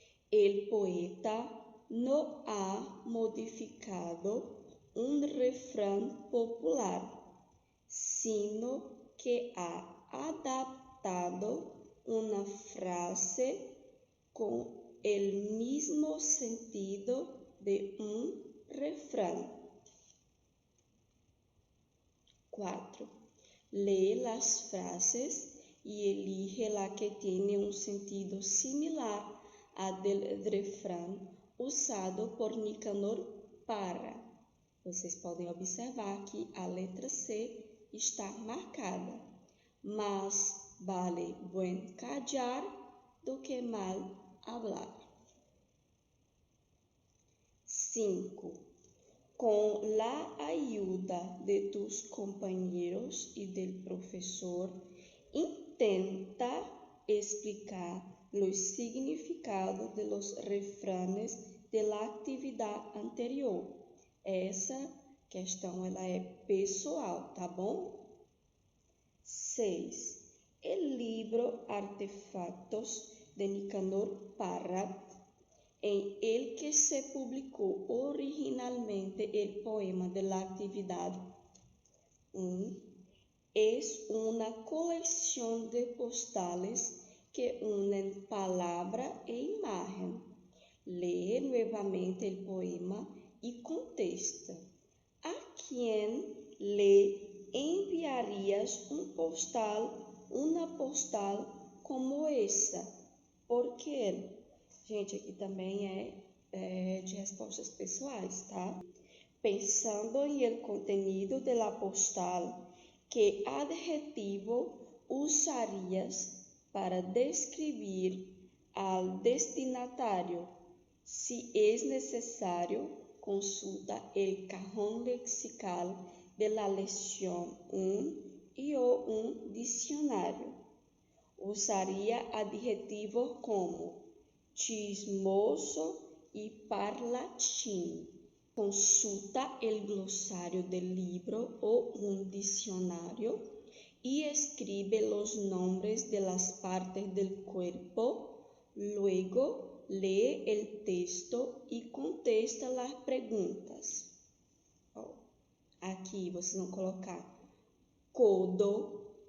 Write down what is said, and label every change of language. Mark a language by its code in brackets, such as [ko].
[es] El poeta no ha modificado un refrán popular, sino que ha adaptado una frase con el mismo sentido de un refrán. 4. Lee las frases y elige la que tiene un sentido similar al del refrán usado por Nicanor Parra. [pt] Vocês podem observar que a letra C está marcada. [es] Más vale buen callar do que mal hablar. 5. Con la ayuda de tus compañeros y del profesor, intenta explicar los significados de los refranes de la atividade anterior. [pt] Essa questão ela é pessoal, tá bom? 6. [es] El libro Artefactos de Nicanor Parra, en el que se publicó originalmente el poema de la actividad 1, es una colección de postales que unen palabra e imagen. Lee nuevamente el poema y contesta. ¿A quién le enviarías una postal como essa? ¿Por qué? [pt] Gente, aqui também é de respostas pessoais, tá? [es] Pensando en el contenido de la postal, ¿qué adjetivo usarías para describir al destinatario? Si es necesario, consulta el cajón lexical de la lección 1 y o un diccionario. Usaría adjetivos como chismoso y parlachín. Consulta el glosario del libro o un diccionario y escribe los nombres de las partes del cuerpo. Luego lee el texto y contesta las preguntas. [pt] Aqui vocês vão colocar codo.